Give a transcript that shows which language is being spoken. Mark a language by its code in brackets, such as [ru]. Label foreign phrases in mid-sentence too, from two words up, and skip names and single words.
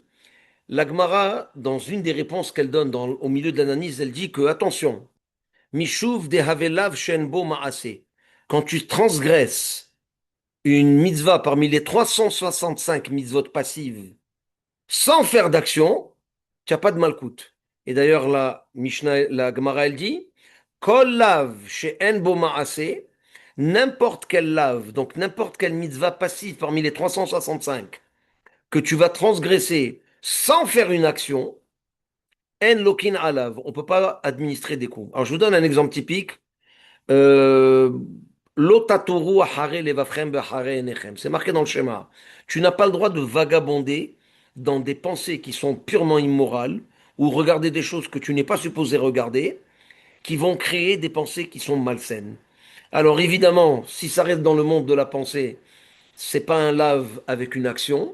[fr] L'Agmara, dans une des réponses qu'elle donne au milieu de l'analyse, elle dit que, attention, [he] משום דהוי לאו שאין בו מעשה. [fr] Quand tu transgresses une mitzvah parmi les 365 mitzvot passives sans faire d'action, tu n'as pas de malkout. Et d'ailleurs, la Mishnah, la Gemara, elle dit [he] כל לאו שאין בו מעשה, [fr] n'importe quel lave, donc n'importe quelle mitzvah passive parmi les 365 que tu vas transgresser sans faire une action, [he] אין לוקין עליו. [fr] On ne peut pas administrer des coups. Alors, je vous donne un exemple typique. [he] Euh, ולא תתורו אחרי לבבכם ואחרי עיניכם. [fr] C'est marqué dans le schéma. Tu n'as pas le droit de vagabonder dans des pensées qui sont purement immorales ou regarder des choses que tu n'es pas supposé regarder, qui vont créer des pensées qui sont malsaines. Alors évidemment, si ça reste dans le monde de la pensée, c'est pas un lave avec une action.